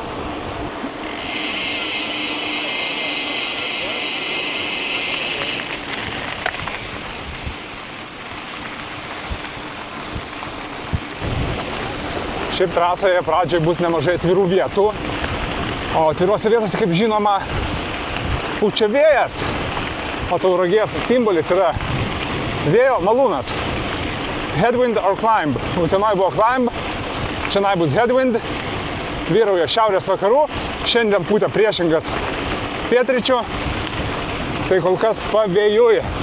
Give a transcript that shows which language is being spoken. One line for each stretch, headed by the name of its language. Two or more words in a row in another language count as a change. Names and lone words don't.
Lithuanian: Šiaip trasoje pradžioje bus nemažai atvirų vietų. O atviruose vietose, kaip žinoma, pučia vėjas. O Tauragės simbolis yra vėjo malūnas.
English: Headwind or climb.
Lithuanian: Utenoj buvo climb, čianai bus headwind. Vyrauja šiaurės vakarų. Šiandien pūtė priešingas pietryčių. Tai kol kas pavėjuoja.